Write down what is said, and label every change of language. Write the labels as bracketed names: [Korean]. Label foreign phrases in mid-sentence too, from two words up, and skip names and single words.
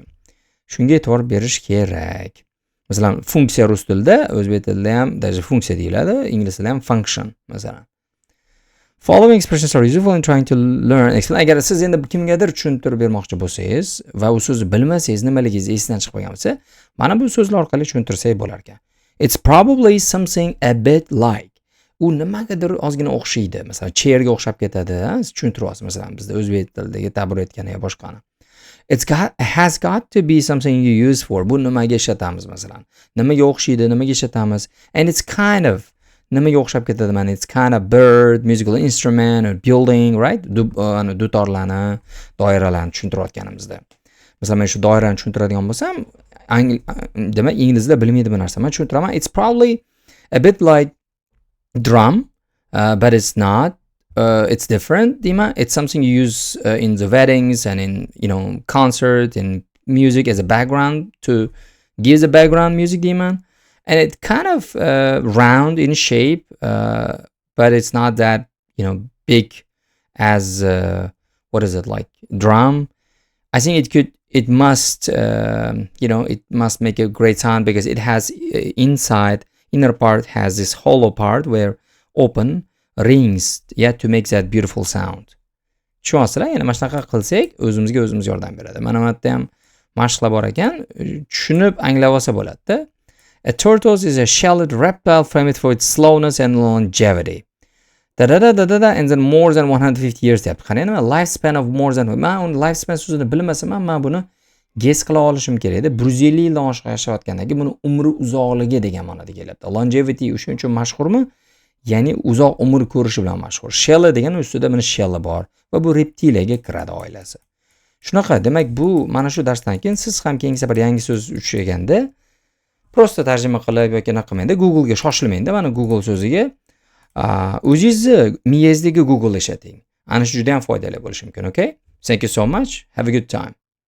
[Uzbek] Shunga e'tibor berish kerak. Masalan, funksiya rus tilida, o'zbek tilida ham даже funksiya deyiladi, ingliz tilida ham function, masalan. [English] Following expressions are useful in trying to learn. [Uzbek] Agar siz endi kimgadir tushuntirib bermoqchi bo'lsangiz va u so'zni bilmasangiz, nimaligingiz esingizdan chiqib qolgan bo'lsa, mana bu so'zlar orqali tushuntirsak bo'lar ekan. [English] It's probably something a bit like. [Uzbek] U nimagadir ozgina o'xshaydi. Masalan, chairga o'xshab ketadi, siz tushuntiryapsiz. Masalan, bizda o'zbek tilidagi taburetkani yo boshqani. [English] Has got to be something you use for. [Uzbek] Bu nimaga ishlatamiz masalan? Nimaga o'xshaydi, nimaga ishlatamiz? [English] And it's kind of [Uzbek] nimaga o'xshab ketadi mana? [English] It's kind of bird, musical instrument, or building, right? [Uzbek] Dutorlarni, doiralarni tushuntirayotganimizda. Masalan, men shu doirani tushuntiradigan bo'lsam, demak inglizlar bilmaydi bu narsani. Men tushuntiraman. [English] It's probably a bit like drum, but it's not. It's different, deyman. It's something you use in the weddings and in, concert and music as a background to give the background music, deyman. And it kind of round in shape, but it's not that, big as what is it, like drum. I think it must make a great sound because it has inner part has this hollow part where open rings, to make that beautiful sound. [Uzbek] Tushunyapsizlar? Yana mana shunaqa qilsak, o'zimizga o'zimiz yordam beradi. Mana bu yerda ham mashqlar bor ekan, tushunib anglab olsa bo'ladi-da. [English] A tortoise is a shelled reptile famous for its slowness and longevity. And then more than 150 years deyapti. [Uzbek] Qarang, nima [English] lifespan of more than, [Uzbek] men uni lifespan so'zini bilmasam ham men buni guess qila olishim kerak edi. 150 yildan oshiq yashayotgandagi buni umri uzoqligi degan ma'noda kelyapti. Longevity shuning uchun mashhurmi? Ya'ni uzoq umr ko'rishi bilan mashhur. Shell degan ustida buni shell bor va bu reptiliyaga kiradi oilasi. Shunaqa, demak bu mana shu darsdan keyin siz ham keyingi safar yangi so'z uchraganda prosta tarjima qilib yoki nima qilmangda, Google ga shoshilmangda, mana Google so'ziga o'zingizni miyangizdagi Google ishlating. Ana shu juda ham foydali bo'lishi mumkin, [English] okay? Thank you so much. Have a good time.